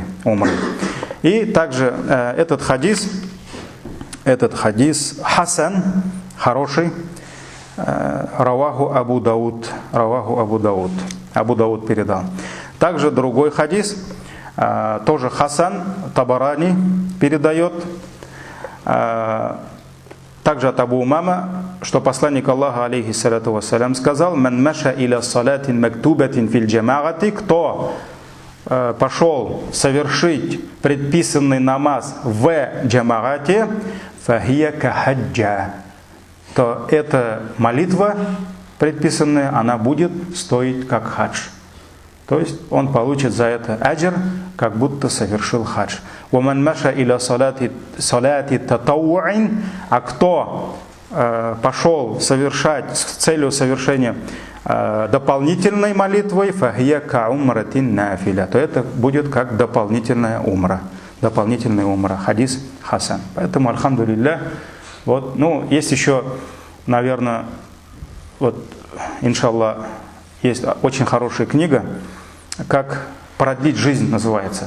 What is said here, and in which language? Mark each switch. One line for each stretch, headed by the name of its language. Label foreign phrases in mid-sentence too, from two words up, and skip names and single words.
Russian: И также этот хадис хасан, хороший,
Arabic: رواه أبو داود.
Russian: Абу Дауд передал. Также другой хадис, тоже хасан, Табарани передает, также от Абу Умама, что посланник Аллаха,
Arabic: عليه الصلاة والسلام,
Russian: сказал:
Arabic: «من مشى إلى صلاة مكتوبة في الجماعة»,
Russian: кто пошел совершить предписанный намаз в джамагате,
Arabic: فهي كحجة,
Russian: то эта молитва предписанная, она будет стоить как хадж. То есть он получит за это аджр, как будто совершил хадж.
Arabic: «ومن مشى إلى صلاة تطوع»,
Russian: а кто пошел совершать с целью совершения дополнительной молитвой,
Arabic: فهي كعمرة نافلة,
Russian: то это будет как дополнительная умра. Хадис хасан. Поэтому, альхамдулилля, вот, есть еще, наверное, вот, иншаллах, есть очень хорошая книга, «Как продлить жизнь» называется.